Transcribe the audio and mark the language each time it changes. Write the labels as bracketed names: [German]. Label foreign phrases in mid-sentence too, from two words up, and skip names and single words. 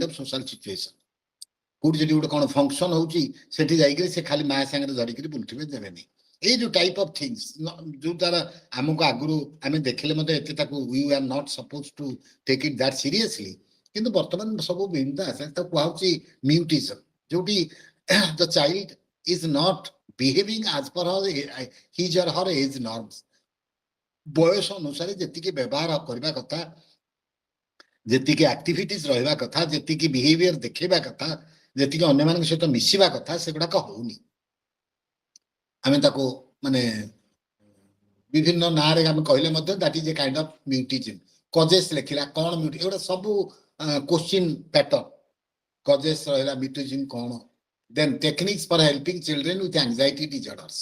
[English] of social situation [Odia] କୋଉଠି ଯଦି ଗୋଟେ କ'ଣ ଫଙ୍କସନ ହଉଛି ସେଠି ଯାଇକିରି ସେ ଖାଲି ମା ସାଙ୍ଗରେ ଧରିକିରି ବୁଲୁଥିବେ ଦେବେନି ଏଇ ଯୋଉ [English] type of things [Odia] ଯୋଉ ଦ୍ୱାରା ଆମକୁ ଆଗରୁ ଆମେ ଦେଖିଲେ ମଧ୍ୟ ଏତେ ତାକୁ [English] we are not supposed to take it that seriously [Odia] କିନ୍ତୁ ବର୍ତ୍ତମାନ ସବୁ ବିନ୍ଦାସ ତାକୁ କୁହାଉଛି mutism ଯୋଉଠି [English] the child is not behaving as per his or her age norms [Odia] ବୟସ ଅନୁସାରେ ଯେତିକି ବ୍ୟବହାର କରିବା କଥା ଯେତିକି ଆକ୍ଟିଭିଟିଜ ରହିବା କଥା ଯେତିକି ବିହେଭିୟର ଦେଖେଇବା କଥା ଯେତିକି ଅନ୍ୟମାନଙ୍କ ସହିତ ମିଶିବା କଥା ସେଗୁଡାକ ହଉନି ଆମେ ତାକୁ ମାନେ ବିଭିନ୍ନ ନାଁରେ ଆମେ କହିଲେ ମଧ୍ୟ [English] that is a kind of mutism [Odia] କଜେସ୍ ଲେଖିଲା କ'ଣ ଏଗୁଡା ସବୁ [English] question pattern [Odia] କଜେସ୍ ରହିଲା mutism କ'ଣ [English] then techniques for helping children with anxiety disorders